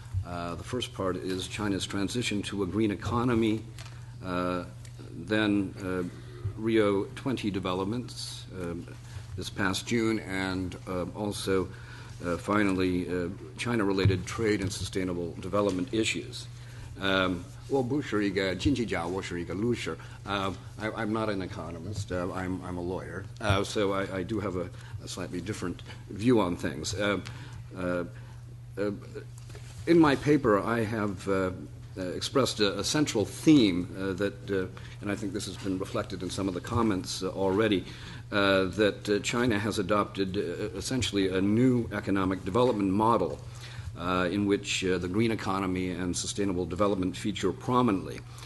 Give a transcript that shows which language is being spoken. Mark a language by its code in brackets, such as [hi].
[en] The first part is China's transition to a green economy, then Rio 20 developments this past June, and also finally China-related trade and sustainable development issues. [zh] 我不是一个经济家，我是一个律师。 [en] I'm not an economist. I'm a lawyer. So I do have a slightly different view on things. In my paper, I have expressed a central theme that, and I think this has been reflected in some of the comments already, that China has adopted essentially a new economic development model in which the green economy and sustainable development feature prominently.